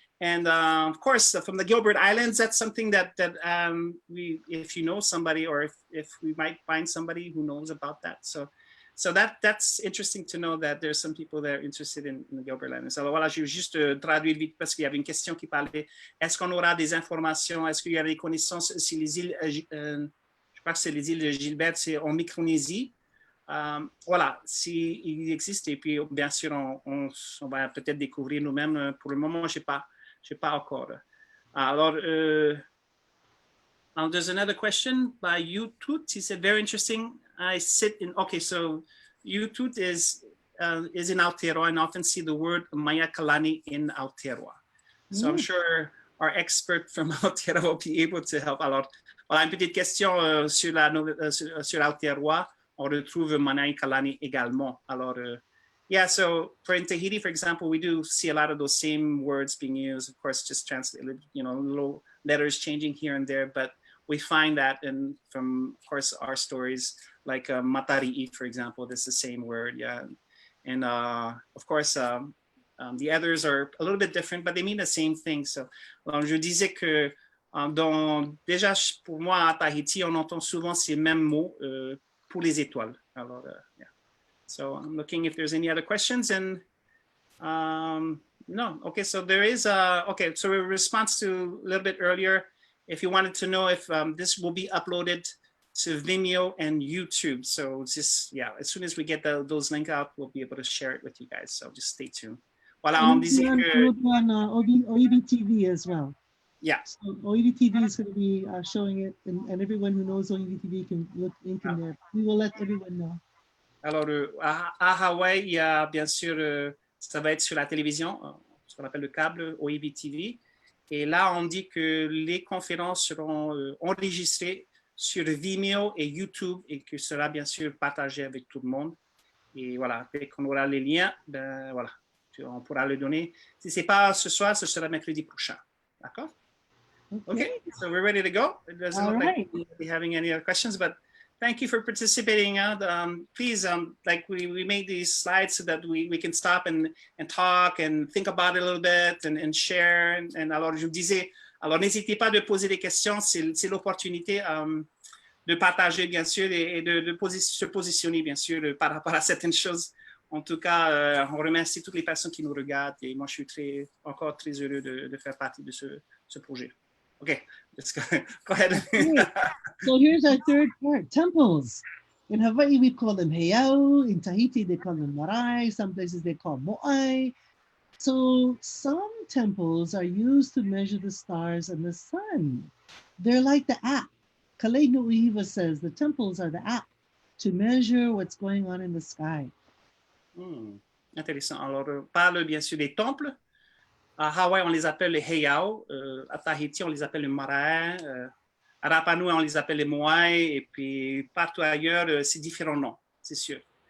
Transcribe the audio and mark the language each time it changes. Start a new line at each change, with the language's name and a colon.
English: And of course, from the Gilbert Islands, that's something that if you know somebody, or if we might find somebody who knows about that. So that's interesting to know that there's some people that are interested in the Gilbert Islands.
French: Alors voilà, je vais juste traduire vite parce qu'il y avait une question qui parlait, est-ce qu'on aura des informations, est-ce qu'il y a des connaissances sur les îles, je crois que c'est les îles de Gilbert, c'est en Micronésie. Voilà, s'il existe, et puis bien sûr, on va peut-être découvrir nous-mêmes. Pour le moment, je sais pas encore.
English: Alors, there's another question by Utut. He said, very interesting. I sit in, okay, so Utut is in Aotearoa and often see the word Maiakalani in Aotearoa. So I'm sure our expert from Aotearoa will be able to help.
French: Alors, voilà, une petite question sur Aotearoa. On retrouve Maiakalani également.
English: Alors, yeah, so in Tahiti, for example, we do see a lot of those same words being used. Of course, just translated, little letters changing here and there, but we find that from, of course, our stories, like matari'i, for example, that's the same word, yeah. And of course, the others are a little bit different, but they mean the same thing.
French: So, je disais que déjà, pour moi, à Tahiti, on entend souvent ces mêmes mots pour les étoiles. Alors, yeah.
English: So I'm looking if there's any other questions, and no. Okay, so there is, okay, so in response to a little bit earlier, if you wanted to know if this will be uploaded sur Vimeo and YouTube. So just, yeah, as soon as we get those links out, we'll be able to share it with you guys. So just stay tuned.
French: Voilà, on disait que...
English: on OEB TV as well. Yeah. So OEB TV is going to be showing it, and everyone who knows OEB TV can look in there. We will let everyone know.
French: Alors, à Hawaï, il y a bien sûr, ça va être sur la télévision, ce qu'on appelle le câble OEB TV. Et là, on dit que les conférences seront enregistrées sur Vimeo et YouTube et que sera bien sûr partagé avec tout le monde. Et voilà, dès qu'on aura les liens, ben voilà, on pourra le donner. Si ce n'est pas ce soir, ce sera mercredi prochain.
English: D'accord? Okay, so we're ready to go. It doesn't look like we're having any other questions, but thank you for participating. Please, like we made these slides so that we can stop and talk and think about it a little bit and share.
French: And alors, je vous disais, alors n'hésitez pas de poser des questions, c'est l'opportunité de partager, bien sûr, et de se positionner, bien sûr, par rapport à certaines choses. En tout cas, on remercie toutes les personnes qui nous regardent et moi, je suis encore très heureux de faire partie de ce projet.
English: Okay, let's go ahead. So here's our third part, temples. In Hawaii, we call them heiau. In Tahiti, they call them marae. Some places they call mo'ai. So some temples are used to measure the stars and the sun. They're like the app. Kameʻeleihiwa says the temples are the app to measure what's going on in the sky.
French: Intéressant. Alors, on parle bien sûr des temples. À Hawaï, on les appelle les heiau. À Tahiti, on les appelle les marae. À Rapa Nui, on les appelle les moai. Et puis, partout ailleurs, c'est différents noms, c'est sûr.